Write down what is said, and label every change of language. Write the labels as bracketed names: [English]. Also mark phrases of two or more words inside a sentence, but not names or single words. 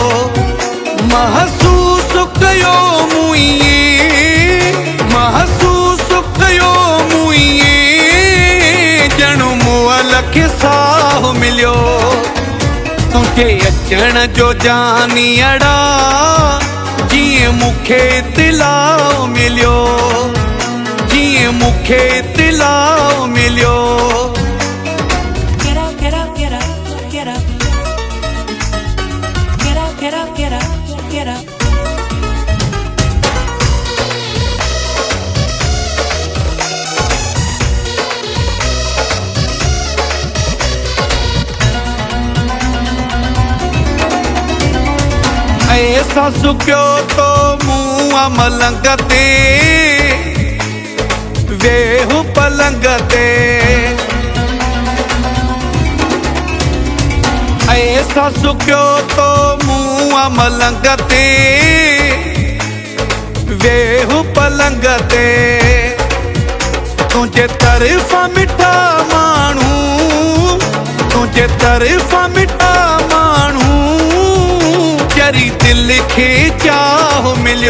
[Sindhi] महसूस कयो मुइए, महसूस कयो मुइए जणु मुअल खे साह मिलियो। तुझे अचण जो जानी अड़ा जिए मुखे तिलाव मिलियो, जिए मुखे तिलाव मिलियो। [English] Get up, get up, get up, get up. Get up, get up, get up, get up. [Sindhi] ऐसा सुक्यो तो मुआ मलंग ते वेहु पलंग ते। ऐसा सुक्यो तो मुआ मलंग ते वेहु पलंग ते। तुझे तरफ़ा मिठा माण्हू, तुझे तरफ़ा मिठा माण्हू जरी दिल खे चाह मिलियो।